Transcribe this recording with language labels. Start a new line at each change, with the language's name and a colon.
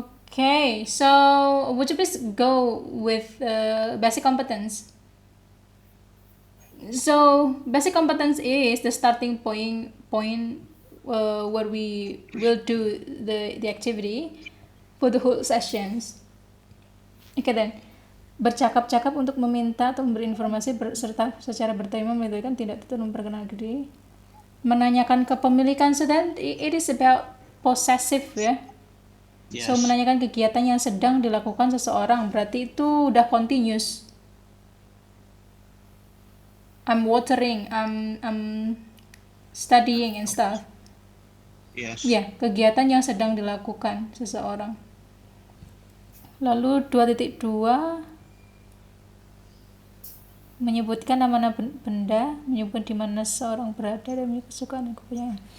English: Okay, so would you please go with basic competence? So basic competence is the starting point where we will do the activity for the whole sessions. Oke then,
Indonesian: bercakap-cakap untuk meminta atau memberi informasi serta secara bertema memiliki tidak tertutup memperkenalkan diri, menanyakan kepemilikan.
English: So then it is about possessive ya. Yes.
Indonesian: So menanyakan kegiatan yang sedang dilakukan seseorang, berarti itu udah continuous.
English: I'm watering, I'm studying and stuff. Yes.
Indonesian: Ya, kegiatan yang sedang dilakukan seseorang. Lalu 2.2 menyebutkan nama benda, menyebutkan di mana seseorang berada dan memiliki kesukaan dan kepunyaan.